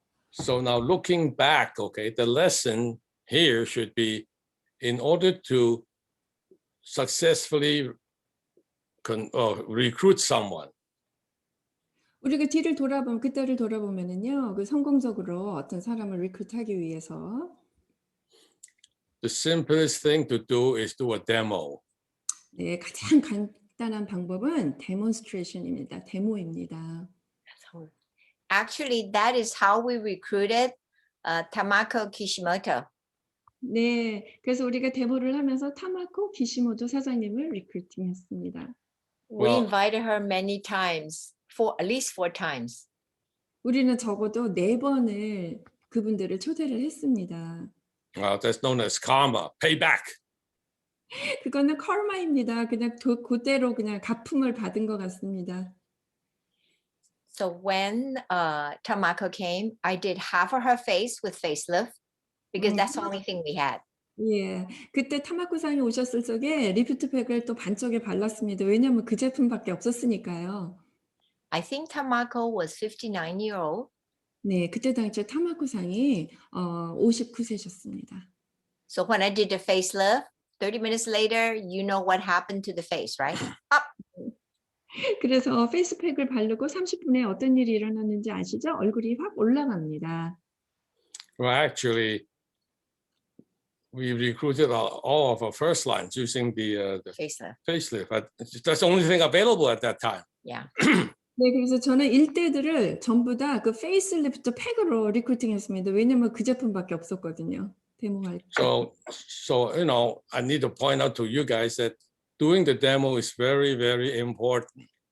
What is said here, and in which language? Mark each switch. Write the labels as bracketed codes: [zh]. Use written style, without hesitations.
[en] So now looking back, okay, the lesson here should be in order to successfully recruit someone, [ko] 우리가 그때를 돌아보면은요, 그 성공적으로 어떤 사람을 리크루트하기 위해서 [en] the simplest thing to do is do a demo. [ko] 네, 가장 간단한 방법은 데몬스트레이션입니다. 데모입니다. [en] Actually, that is how we recruited Tamako Kishimoto. [ko] 네, 그래서 우리가 데모를 하면서 타마코 기시모토 사장님을 리크루팅했습니다. [en] We Well- invited her many times, at least 4 times. [ko] 우리는 적어도 4번을 그분들을 초대를 했습니다. [en] That's known as karma, payback. [ko] 그거는 커마입니다. 그냥 그대로 그냥 가품을 받은 것 같습니다. [en] So when Tamako came, I did half of her face with facelift because that's the only thing we had. [ko] 예. 그때 타마코상이 오셨을 적에 리프트팩을 또 반쪽에 발랐습니다. 왜냐면 그 제품밖에 없었으니까요. [en] I think Tamako was 59-year-old. [ko] 네. 그때 당시에 타마코상이 59세셨습니다. [en] So when I did the facelift, 30 minutes later, you know what happened to the face, right? Up. [ko] 그래서 페이스팩을 바르고 30분에 어떤 일이 일어났는지 아시죠? 얼굴이 확 올라갑니다. [en] Well, actually, we recruited all of our first lines using the Facelift. facelift. But that's the only thing available at that time. Yeah. [ko] 네. 그래서 저는 일대들을 전부 다 그 페이스리프트 팩으로 리크루팅했습니다. 왜냐면 그 제품밖에 없었거든요. 데모할 때. [en] So you know, I need to point out to you guys that doing the demo is very, very important.